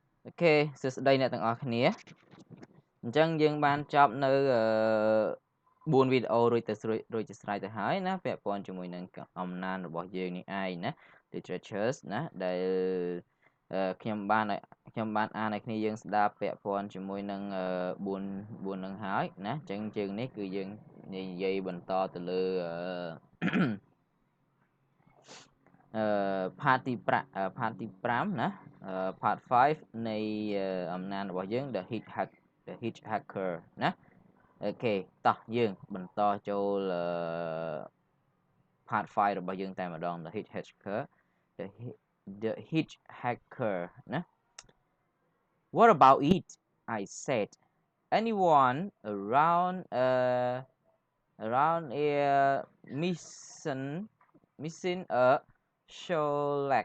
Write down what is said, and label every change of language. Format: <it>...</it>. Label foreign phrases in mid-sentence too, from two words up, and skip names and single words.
<km>Okay សួស្តីអ្នកទាំងអស់គ្នាអញ្ចឹងយើងបានចប់នៅ4វីដេអូរួចជាស្រេចទៅហើយណាពាក់ព័ន្ធជាមួយនឹងអំណាចរបស់យើងនេះឯងណា literatures ណាដែលខ្ញុំបានអានឲ្យគ្នាយើងស្ដាប់ពាក់ព័ន្ធជាមួយនឹង4នឹងហើយណាអញ្ចឹងជើងនេះគឺយើងនិយាយបន្តទៅលើ part ទី5ណាpart 5នៃអំណាចរបស់យើង</km> <en>the hitchhiker</en> <km>ណាអូខេតោះយើងបន្តចូល part 5របស់យើងតែម្ដង</km> <en>the hitchhiker the hitchhiker</en> <km>ណា</km> <en>What about it? I said. Anyone around here missing a shoelace?</en>